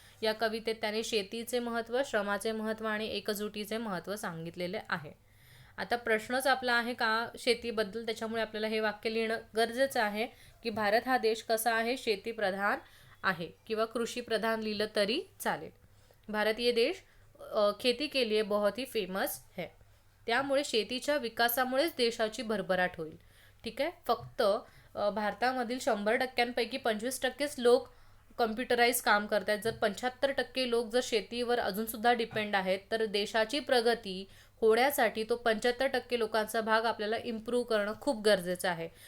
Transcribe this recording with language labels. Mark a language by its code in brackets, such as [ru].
[mr] या कवितेत त्याने शेतीचे महत्त्व, श्रमाचे महत्त्व आणि एकजुटीचे महत्त्व सांगितलेले आहे. आता प्रश्नच आपला आहे का शेतीबद्दल, त्याच्यामुळे आपल्याला हे वाक्य लिहिणं गरजेचं आहे की भारत हा देश कसा आहे? शेतीप्रधान आहे, किंवा कृषीप्रधान लिहिलं तरी चालेल. [hi] भारतीय देश खेती के लिए बहुत ही फेमस है. [mr] त्यामुळे शेतीच्या विकासामुळेच देशाची भरभराट होईल. ठीक आहे. फक्त भारतामधील 100%पैकी 25%च लोक कम्प्युटराईज काम करतात. जर 75% लोक जर शेतीवर अजूनसुद्धा डिपेंड आहेत, तर देशाची प्रगती होण्यासाठी तो 75% लोकांचा भाग आपल्याला इम्प्रूव्ह करणं खूप गरजेचं आहे.